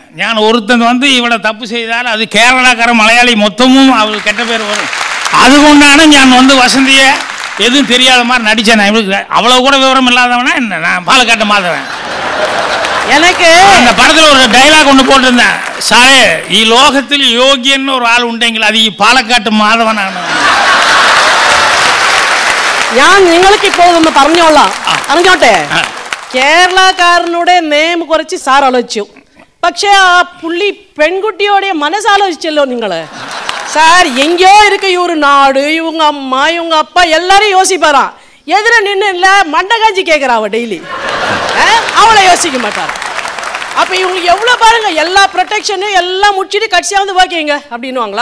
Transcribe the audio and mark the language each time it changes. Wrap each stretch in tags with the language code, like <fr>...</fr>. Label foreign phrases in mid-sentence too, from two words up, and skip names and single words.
<ta>நான் ஒருத்தன் வந்து இவளை தப்பு செய்தால் அது கேரளாக்காரன் மலையாளி மொத்தமும் அவளுக்கு கெட்ட பேர் வரும். அதுக்குண்டான நான் வந்து வசந்தியை எதுவும் தெரியாத மாதிரி நடித்தேன். நான் இவளுக்கு அவ்வளோ கூட விவரம் இல்லாதவனா என்ன, நான் பாலக்காட்டு மாதவன். எனக்கு அந்த படத்தில் ஒரு டைலாக் ஒன்று போட்டிருந்தேன், சாரே</ta> <ml>ഈ ലോകത്തിൽ യോഗ്യன்னு ഒരു ആൾ ഉണ്ടെങ്കിൽ അത് ഈ പാലക്കാട്ട് മാധവനാണ്. ഞാൻ നിങ്ങൾക്ക് ഇപ്പോൾ ഒന്ന് പറഞ്ഞോളാം, അറിഞ്ഞോട്ടെ. കേരളക്കാരനുടെ നെയിം കുറച്ച് സാർ ആലോചിച്ചു, പക്ഷേ ആ പുള്ളി പെൺകുട്ടിയോടെ മനസ്സാലോചിച്ചല്ലോ നിങ്ങൾ.</ml> <ta>சார் எங்கேயோ இருக்க இவரு நாடு, இவங்க அம்மா இவங்க அப்பா எல்லாரும் யோசிப்பாராம். எதிர நின்று இல்லை மண்டை காஞ்சி கேட்குறா அவ டெய்லி. அவளை யோசிக்க மாட்டார். அப்போ இவங்களுக்கு எவ்வளோ பாருங்க, எல்லா ப்ரொடெக்ஷனும் எல்லாம் முடிச்சுட்டு கடைசியாக வந்து ஓகேங்க அப்படின்னுவாங்களா?</ta>